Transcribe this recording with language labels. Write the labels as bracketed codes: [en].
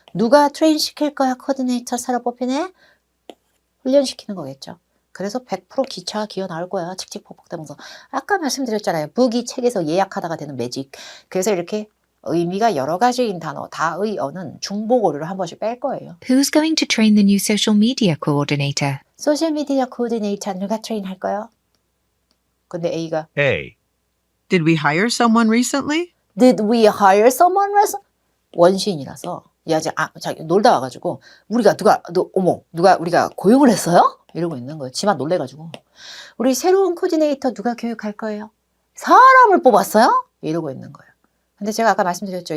[ko] 누가 트레인 시킬 거야? 코디네이터 새로 뽑히네? 훈련시키는 거겠죠. 그래서 100% 기차가 기어 나올 거야. 칙칙폭폭대면서. 아까 말씀드렸잖아요. 북이 책에서 예약하다가 되는 매직. 그래서 이렇게 의미가 여러 가지인 단어, 다의 어는 중복어류를 한 번씩 뺄 거예요. [en] Who's going to train the new social media coordinator? [ko] 소셜미디어 코디네이터 누가 트레인 할 거야? 근데 A가 A, [en] Did we hire someone recently? Did we hire someone? [ko] 원시인이라서 야, 자기 놀다 와가지고 우리가 고용을 했어요? 이러고 있는 거예요. 지만 놀래가지고 우리 새로운 코디네이터 누가 교육할 거예요? 사람을 뽑았어요? 이러고 있는 거예요. 근데 제가 아까 말씀드렸죠.